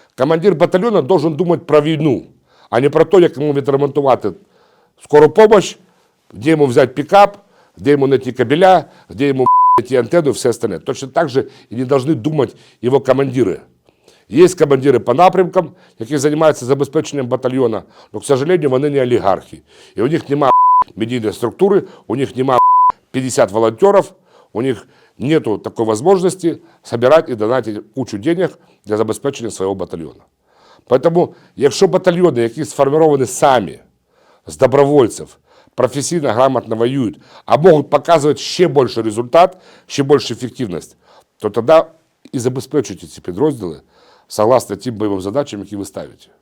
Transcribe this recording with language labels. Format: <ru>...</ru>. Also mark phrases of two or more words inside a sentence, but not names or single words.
<uk>Командир батальйону должен думати про війну, а не про те, як йому відремонтувати скору помощь, де йому взяти пікап, де йому знайти кабеля, де йому найти антенну і все остальне.</uk> <ru>Точно так же</ru> <uk>і не повинні думати його командири. Є командири по напрямкам, які займаються забезпеченням батальйону, але,</uk> <ru>к сожалению,</ru> <uk>вони не олігархи. І у них немає медійної структури, у них немає 50 волонтерів, у них</uk> <ru>нет такой возможности собирать и донатить кучу денег</ru> <uk>для забезпечення свого батальйону. Поэтому, якщо батальйони, які сформовані самі, з добровольців, професійно, грамотно воюють, а можуть показувати ще більший результат, ще більшу ефективність, то тоді і забезпечуйте ці підрозділи согласно тим бойовим задачам, які ви ставите.</uk>